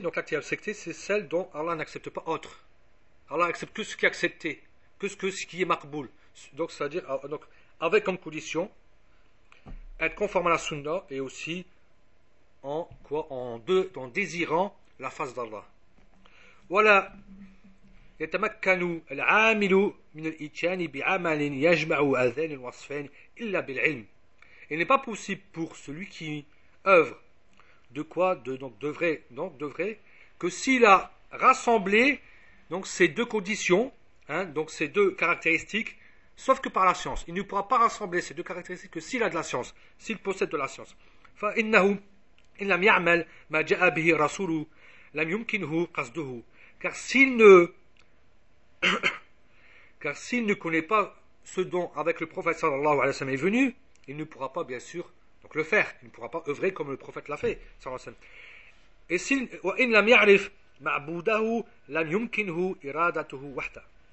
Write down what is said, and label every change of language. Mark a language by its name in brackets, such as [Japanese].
[French] Donc l'acte qui est accepté, c'est celle dont Allah n'accepte pas autre. Allah accepte que ce qui est accepté, que ce qui est maqboul. Donc c'est-à-dire, donc, avec comme condition, être conforme à la sunna et aussi en quoi, en désirant la face d'Allah. Voilà. [Arabic] يتمكن العامل من الإتيان بعمل يجمع هذين الوصفين إلا بالعلم. [French] Il n'est pas possible pour celui qui œuvre de quoi de donc devrait donc devrait que s'il a rassemblé donc ces deux conditions, hein, donc ces deux caractéristiques, sauf que par la science. Il ne pourra pas rassembler ces deux caractéristiques que s'il a de la science, s'il possède de la science. [Arabic] فإنه إن لم يعمل ما جاء به رسوله لم يمكنه قصده. [French] Car s'il ne car s'il ne connaît pas ce dont avec le prophète sallallahu alayhi wa sallam est venu, il ne pourra pas bien sûr donc le faire, il ne pourra pas œuvrer comme le prophète l'a fait sallallahu alayhi wa sallam.